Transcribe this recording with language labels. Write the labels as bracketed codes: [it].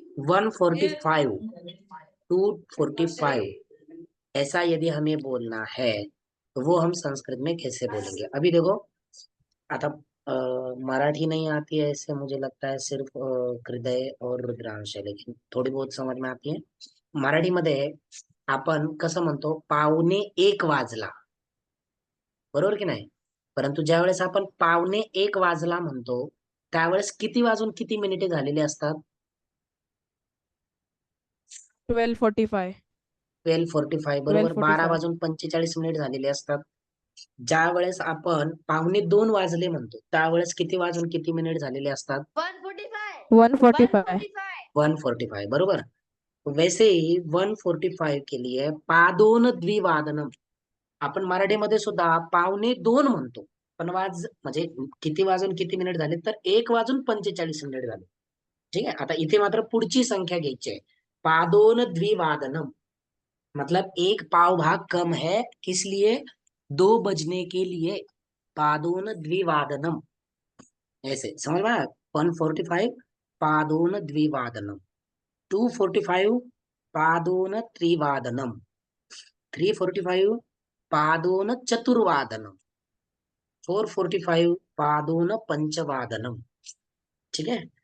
[hi] 1:45 2:45 ऐसा यदि हमें बोलना है तो वो हम संस्कृत में कैसे बोलेंगे? अभी देखो, आता मराठी नहीं आती है ऐसे मुझे लगता है, सिर्फ हृदय और रुद्रांश है, लेकिन थोडी बहुत समझ में आती है। [mr] मराठीमध्ये आपण कसं म्हणतो, 1:45 वाजला, बरोबर की नाही? परंतु ज्यावेळेस आपण 1:45 वाजला म्हणतो त्यावेळेस किती वाजून किती मिनिटे झालेले असतात? 12:45. 12:45 बरोबर, 12 12:45. वाजून 45 मिनिट झालेले असतात। ज्या वेळेस आपण 1:45 वाजले म्हणतो त्यावेळेस किती वाजून किती मिनिट झालेले असतात? 145 1:45. 1:45 बरोबर। [hi] वैसे ही 1:45 के लिए [mr] पादोन द्विवादनम आपण मराठीमध्ये सुद्धा 1:45 म्हणतो, पण म्हणजे किती वाजून किती मिनिट झाले तर 1:45 मिनिट झाले, [hi] ठीक है? [mr] आता इथे मात्र पुढची संख्या घ्यायची आहे, पादोन द्विवादनम, [hi] मतलब एक पाव भाग कम है, किस लिए? 2 बजने के लिए, पादोन द्विवादनम, ऐसे समझ में आया? [sa] 1:45 पादोन द्विवादनम, 2:45 पादोन त्रिवादनम, 3:45 पादोन चतुर्वादनम, 4:45 पादोन पंचवादनम, ठीक है?